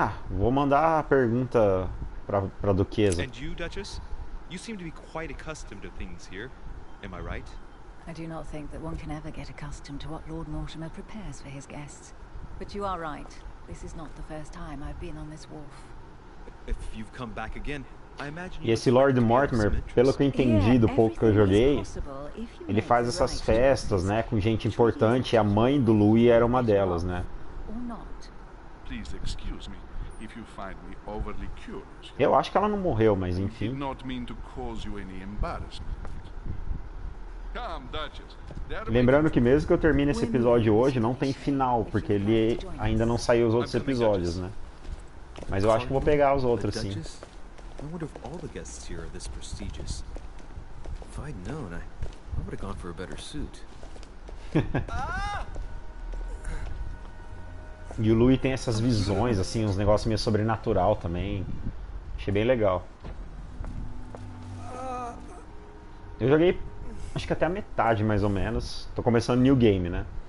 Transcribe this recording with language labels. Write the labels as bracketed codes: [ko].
[pt] Vou mandar a pergunta pra Duquesa. [en] And you, Duchess? You seem to be quite accustomed to things here. Am I right? I do not think that one can ever get accustomed to what Lord Mortimer prepares for his guests. But you are right. This is not the first time I've been on this wharf. If you've come back again, I imagine [pt] E esse Lord Mortimer, pelo que eu entendi do pouco que eu joguei, ele faz essas festas, né, com gente importante, e a mãe do Louis era uma delas, né? [en] Please excuse me if you find me overly curious. [pt] Eu acho que ela não morreu, mas [en] Did [pt] enfim. [en] not mean to cause you any embarrassment. Come, Duchess. [pt] Lembrando que mesmo que eu termine esse episódio hoje, não tem final, porque ele ainda não saiu os outros episódios, né? Mas eu acho que vou pegar os outros, sim. [en] I wonder if all the guests here are this prestigious. If I'd known, I would have gone for a better suit. [pt] E o Louis tem essas visões, assim, uns negócios meio sobrenatural também. Achei bem legal. Eu joguei, acho que até a metade, mais ou menos. Tô começando New Game, né?